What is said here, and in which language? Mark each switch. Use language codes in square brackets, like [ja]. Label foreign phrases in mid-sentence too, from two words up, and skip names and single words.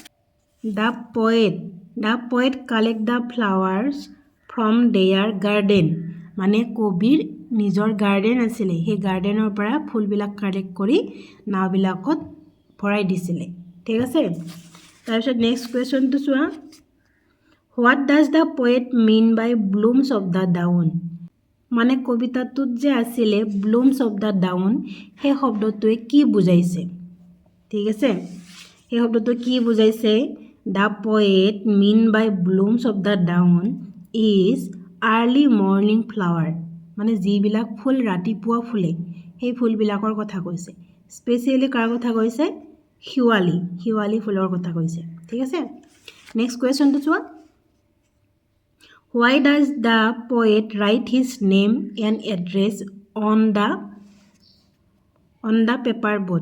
[en] The poet collect the flowers from their garden. [as] মানে কবিৰ নিজৰ গাৰ্ডেন আছিলে, সেই গাৰ্ডেনৰ পৰা ফুলবিলাক কালেক্ট কৰি নাওবিলাকত ভৰাই দিছিলে। ঠিক আছে, তাৰপিছত [en] next questionটো [as] চোৱা। [en] What does the poet mean by blooms of the dawn? [as] মানে কবিতাটোত যে আছিলে [en] blooms of the dawn, [as] সেই শব্দটোৱে কি বুজাইছে? ঠিক আছে, সেই শব্দটো কি বুজাইছে? [en] The poet mean by blooms of the dawn is early morning flower. [as] মানে যিবিলাক ফুল ৰাতিপুৱা ফুলে, সেই ফুলবিলাকৰ কথা কৈছে। স্পেচিয়েলি কাৰ কথা কৈছে? শেৱালি ফুলৰ কথা কৈছে। ঠিক আছে, [en] next questionটো [as] চোৱা। [en] Why does the poet write his name and address on the paper boats?